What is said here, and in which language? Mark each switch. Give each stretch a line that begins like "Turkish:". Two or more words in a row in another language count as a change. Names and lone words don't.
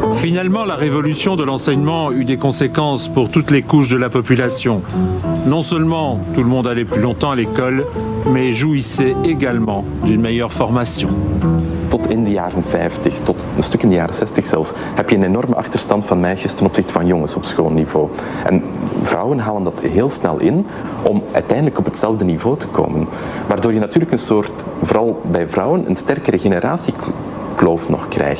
French: Finalement, la révolution de l'enseignement eut des conséquences pour toutes les couches de la population. Non seulement tout le monde allait plus longtemps à l'école, mais jouissait également d'une meilleure formation.
Dutch: Tot in de jaren 50, tot een stuk in de jaren 60 zelfs, heb je een enorme achterstand van meisjes ten opzichte van jongens op schoolniveau. En vrouwen halen dat heel snel in om uiteindelijk op hetzelfde niveau te komen. Waardoor je natuurlijk een soort, vooral bij vrouwen, een sterkere generatiekloof nog krijgt.